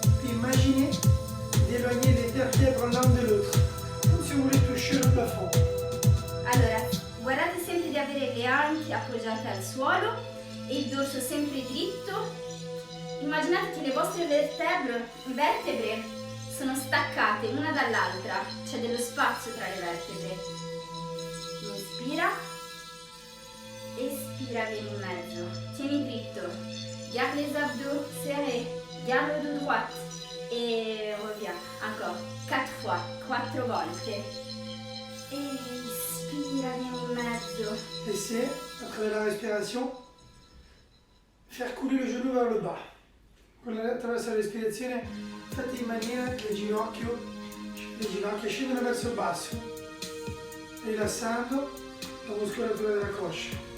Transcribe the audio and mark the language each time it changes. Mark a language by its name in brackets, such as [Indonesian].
[French] Imaginez d'éloigner l'interfièvre l'un de l'autre, comme si vous voulez toucher le plafond. [Italian] Allora, guardate sempre di avere le anche appoggiate al suolo e il dorso sempre dritto. Immaginate che le vostre vertebre sono staccate una dall'altra, c'è dello spazio tra le vertebre. Inspira, espira, vieni in mezzo, tieni dritto, [French] garde les abdos serrés, garde le dos droite et reviens, encore, 4 fois, [Italian] 4 volte. Espira, vieni in mezzo. [French] Laissez, à travers la respiration, faire couler le genou vers le bas. [Italian] Attraverso la respirazione fate in maniera che le ginocchia scendono verso il basso, rilassando la muscolatura della coscia.